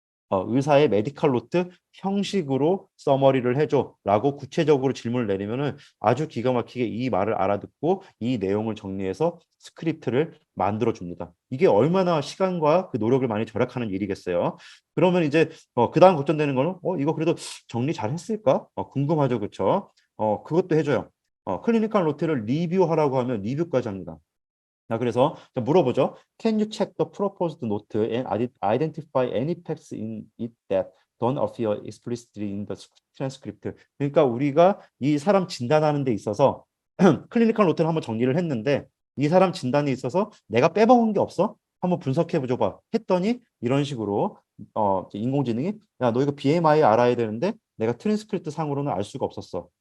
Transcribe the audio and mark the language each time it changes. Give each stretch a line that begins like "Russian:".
Korean: 의사의 메디컬 노트 형식으로 서머리를 해줘라고 구체적으로 질문을 내리면은 아주 기가 막히게 이 말을 알아듣고 이 내용을 정리해서 스크립트를 만들어 줍니다. 이게 얼마나 시간과 그 노력을 많이 절약하는 일이겠어요. 그러면 이제 그다음 걱정되는 거는 이거 그래도 정리 잘 했을까? 궁금하죠, 그렇죠? 그것도 해줘요. 클리니컬 노트를 리뷰하라고 하면 리뷰까지 합니다. 그래서 물어보죠.
English: Can you check the proposed note and identify any facts in it that don't appear explicitly in the transcript?
Korean: 그러니까 우리가 이 사람 진단하는 데 있어서 클리니컬 노트를 한번 정리를 했는데 이 사람 진단에 있어서 내가 빼먹은 게 없어? 한번 분석해 보자 했더니 이런 식으로 인공지능이 야, 너 이거 BMI 알아야 되는데 내가 트랜스크립트 상으로는 알 수가 없었어.